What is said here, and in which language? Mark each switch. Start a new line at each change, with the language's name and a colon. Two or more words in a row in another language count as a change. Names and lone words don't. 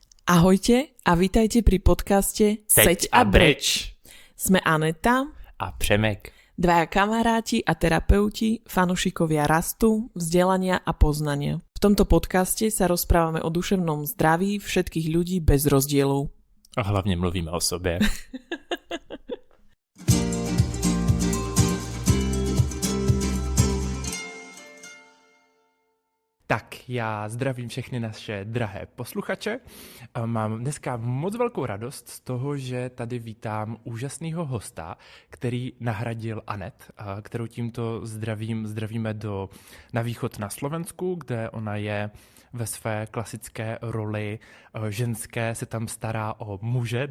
Slovak: Ahojte a vítajte pri podcaste Seď a breč. Sme Aneta A Přemek. Dvaja kamaráti a terapeuti, fanušikovia rastu, vzdelania a poznania. V tomto podcaste sa rozprávame o duševnom zdraví všetkých ľudí bez rozdielov.
Czech: A hlavne mluvíme o sobě. Tak, já zdravím všechny naše drahé posluchače. Mám dneska moc velkou radost z toho, že tady vítám úžasného hosta, který nahradil Anet, kterou tímto zdravíme na východ na Slovensku, kde ona je ve své klasické roli ženské, se tam stará o muže.